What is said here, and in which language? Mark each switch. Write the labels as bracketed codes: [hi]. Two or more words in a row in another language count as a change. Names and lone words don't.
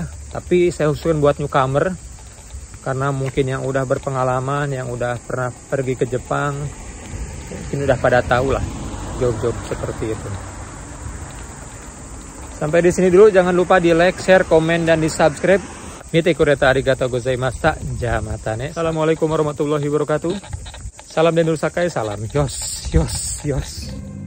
[id] Tapi saya khususkan buat newcomer, karena mungkin yang udah berpengalaman, yang udah pernah pergi ke Jepang, mungkin udah pada tahu lah job-job seperti itu. Sampai di sini dulu, jangan lupa di like, share, komen, dan di subscribe. [ja] 見てくれたありがとうございました. Jamatane. [ar] السلام عليكم ورحمة الله وبركاته. [id] Salam Dendul Sakai, salam yos.